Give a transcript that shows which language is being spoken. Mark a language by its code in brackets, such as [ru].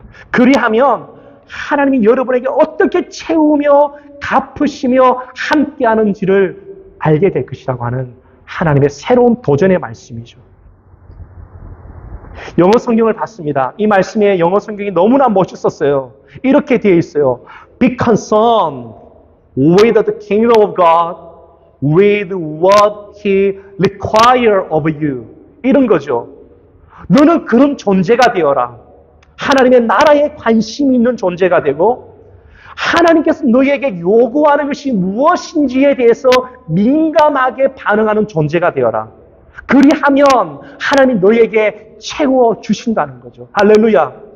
[ko] 그리하면 하나님이 여러분에게 어떻게 채우며 갚으시며 함께하는지를 알게 될 것이라고 하는 하나님의 새로운 도전의 말씀이죠. 영어 성경을 봤습니다. 이 말씀에 영어 성경이 너무나 멋있었어요. 이렇게 되어 있어요. [en] Be concerned with the kingdom of God, with what He requires of you. [ko] 이런 거죠. 너는 그런 존재가 되어라. 하나님의 나라에 관심이 있는 존재가 되고 하나님께서 너에게 요구하는 것이 무엇인지에 대해서 민감하게 반응하는 존재가 되어라. 그리하면 하나님 너에게 채워주신다는 거죠. 할렐루야.